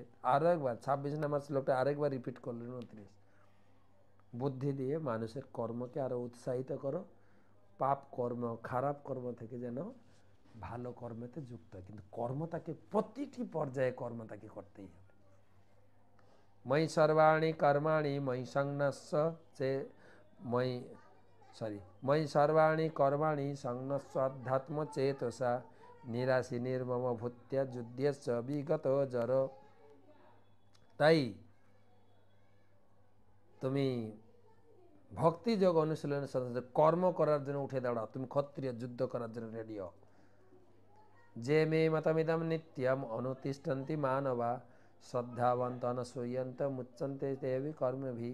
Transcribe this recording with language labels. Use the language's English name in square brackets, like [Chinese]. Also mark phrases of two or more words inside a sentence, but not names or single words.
[Bangla] আরো একবার 26 নম্বর শ্লোকটা আরেকবার রিপিট করলেন 29। বুদ্ধি দিয়ে মানুষের কর্মকে আরো উৎসাহিত করো, পাপ কর্ম খারাপ কর্ম থেকে যেন ভালো কর্মেতে যুক্ত হয়। কিন্তু কর্ম তাকে প্রতিটি পর্যায়ে কর্ম তাকে করতেই হবে। [Sanskrit] ময়ি সর্বাণি কর্মাণি ময়ি সংন্যস্য চে ময়ি ময়ি সর্বাণি কর্মাণি সংন্যস্য অধ্যাত্ম চেতসা নিরাশি নির্মম ভূত্য যুদ্ধস্য বিগত জর। [Bangla] তাই তুমি ভক্তি যোগ অনুশীলনের সাথে কর্ম করার জন্য উঠে দাঁড়াও। তুমি ক্ষত্রিয়, যুদ্ধ করার জন্য রেডি হও। [Sanskrit] যে মে মতমিদম নিত্যম অনুতিষ্ঠন্তি মানবা শ্রদ্ধাবন্ত অনসূয়ন্ত মুচ্যন্তে দেবী কর্মভি।